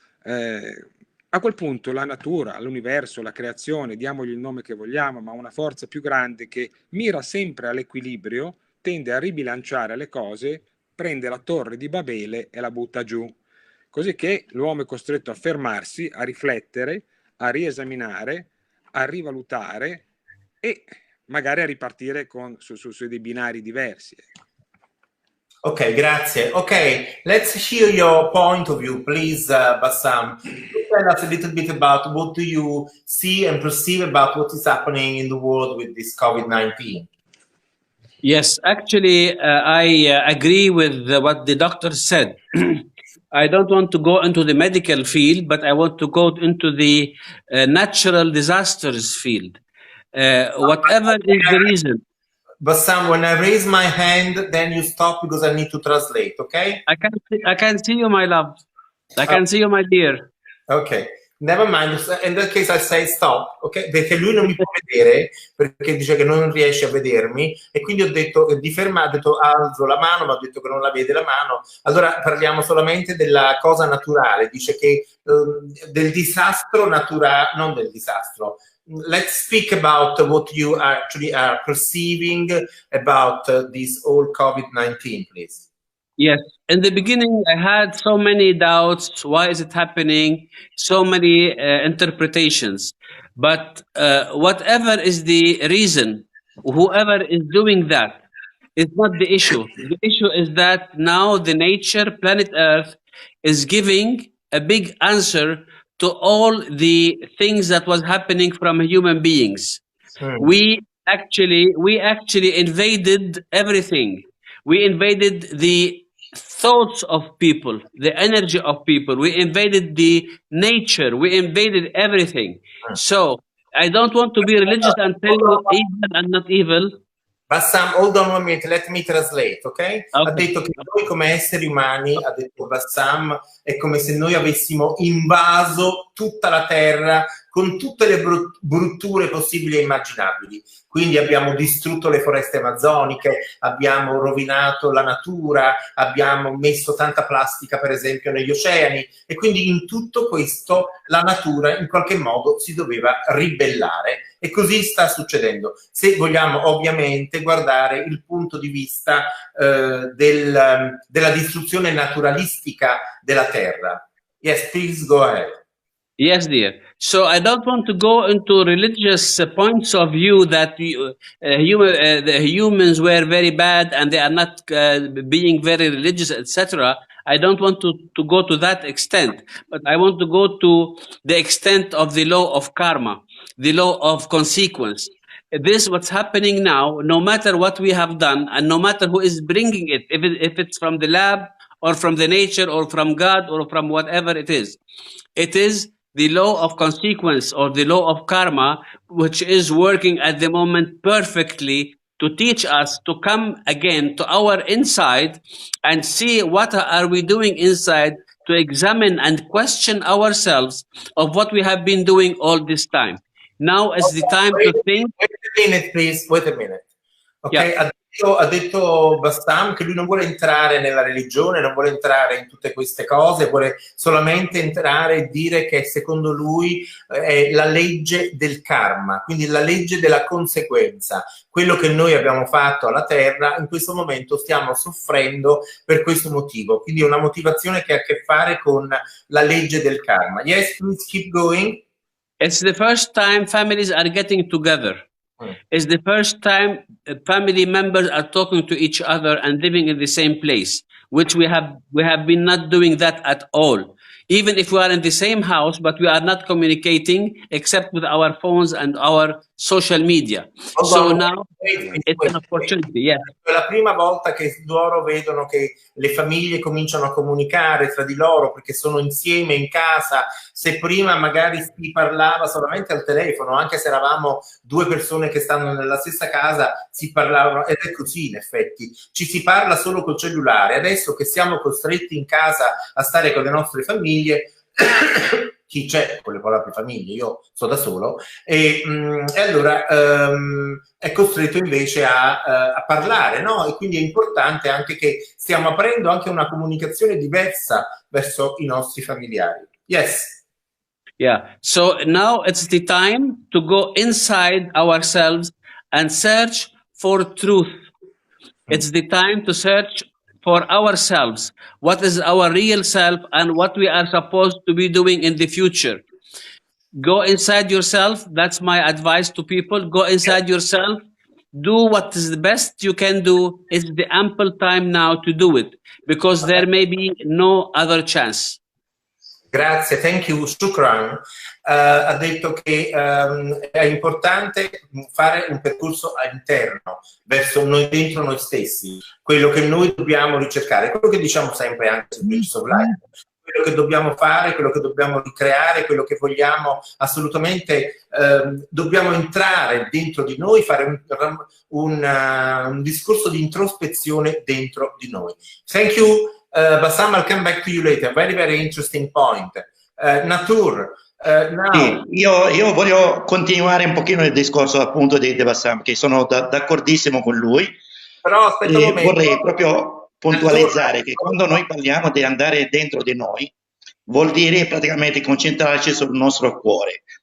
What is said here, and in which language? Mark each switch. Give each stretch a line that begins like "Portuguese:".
Italian: A quel punto la natura, l'universo, la creazione, diamogli il nome che vogliamo, ma una forza più grande che mira sempre all'equilibrio, tende a ribilanciare le cose, prende la torre di Babele e la butta giù. Così che l'uomo è costretto a fermarsi, a riflettere, a riesaminare, a rivalutare e magari a ripartire su dei binari diversi. Ok, grazie.
English: Ok, let's hear your point of view, please, Bassam. Tell us a little bit about what do you see and perceive about what is happening in the world with this COVID-19. Yes, actually, I agree with what the doctor said. I don't want to go into the medical field, but I want to go into the natural disasters field. Whatever is the reason. Bassam, when I raise my hand, then you stop because I need to translate, okay? I can see you, my love. I can see you, my dear. Ok, never mind. In that case I say stop, ok?
Italian: Perché lui non mi può vedere, perché dice che non riesce a vedermi, e quindi ho detto di fermare, ho detto alzo la mano, ma ho detto che non la vede la mano. Allora parliamo solamente della cosa naturale. Dice che del disastro naturale, non del disastro.
English: Let's speak about what you actually are perceiving about this whole COVID-19, please. Yes. In the beginning, I had so many doubts. Why is it happening? So many interpretations. But whatever is the reason, whoever is doing that is not the issue. The issue is that now the nature, planet Earth, is giving a big answer to all the things that was happening from human beings. We actually invaded everything. We invaded the thoughts of people, the energy of people. We invaded the nature. We invaded everything. So I don't want to be religious and tell you evil and not evil. Bassam, hold on 1 minute, let me translate, ok?
Italian: Ha detto che noi come esseri umani, ha detto Bassam, è come se noi avessimo invaso tutta la terra con tutte le brutture possibili e immaginabili. Quindi abbiamo distrutto le foreste amazzoniche, abbiamo rovinato la natura, abbiamo messo tanta plastica per esempio negli oceani, e quindi in tutto questo la natura in qualche modo si doveva ribellare, e così sta succedendo. Se vogliamo ovviamente guardare il punto di vista della distruzione naturalistica della terra.
English: Yes, please go ahead. Yes, dear. So I don't want to go into religious points of view that the humans were very bad and they are not being very religious, etc. I don't want to go to that extent, but I want to go to the extent of the law of karma, the law of consequence. This what's happening now, no matter what we have done and no matter who is bringing it, if it's from the lab or from the nature or from God or from whatever it is the law of consequence or the law of karma, which is working at the moment perfectly to teach us to come again to our inside and see what are we doing inside, to examine and question ourselves of what we have been doing all this time. Now is the time to think. Wait a minute, please. Wait a minute. Okay? Yeah.
Italian: Ha detto Bassam che lui non vuole entrare nella religione, non vuole entrare in tutte queste cose, vuole solamente entrare e dire che secondo lui è la legge del karma, quindi la legge della conseguenza. Quello che noi abbiamo fatto alla Terra, in questo momento stiamo soffrendo per questo motivo, quindi è una motivazione che ha a che fare con la legge del karma.
English: Yes, please keep going. It's the first time families are getting together. It's the first time family members are talking to each other and living in the same place, which we have been not doing that at all. Even if we are in the same house, but we are not communicating except with our phones and our social media. So now it's an opportunity. Yeah.
Italian: È la prima volta che loro vedono che le famiglie cominciano a comunicare tra di loro perché sono insieme in casa. Se prima magari si parlava solamente al telefono, anche se eravamo due persone che stanno nella stessa casa, si parlavano, ed è così in effetti. Ci si parla solo col cellulare. Adesso che siamo costretti in casa a stare con le nostre famiglie, chi c'è con le proprie famiglie, io sto da solo, e allora è costretto invece a parlare, no? E quindi è importante anche che stiamo aprendo anche una comunicazione diversa verso i nostri familiari.
English: Yes. Yeah, so now it's the time to go inside ourselves and search for truth. It's the time to search for ourselves, what is our real self and what we are supposed to be doing in the future. Go inside yourself. That's my advice to people. Go inside yourself. Do what is the best you can do. It's the ample time now to do it because there may be no other chance.
Italian: Grazie,
English: thank you,
Arabic: shukran.
Italian: Ha detto che è importante fare un percorso interno, verso noi, dentro noi stessi, quello che noi dobbiamo ricercare, quello che diciamo sempre anche su Bridges of Life, quello che dobbiamo fare, quello che dobbiamo ricreare, quello che vogliamo assolutamente, dobbiamo entrare dentro di noi, fare un discorso di introspezione dentro di noi.
English: Thank you. Bassam, I'll come back to you later. Very, very interesting point. Natour, now...
Italian: Sì, io voglio continuare un pochino il discorso appunto di Bassam, che sono d'accordissimo con lui. Però aspetta un momento. Vorrei proprio puntualizzare che quando noi parliamo di andare dentro di noi, vuol dire praticamente concentrarci sul nostro cuore.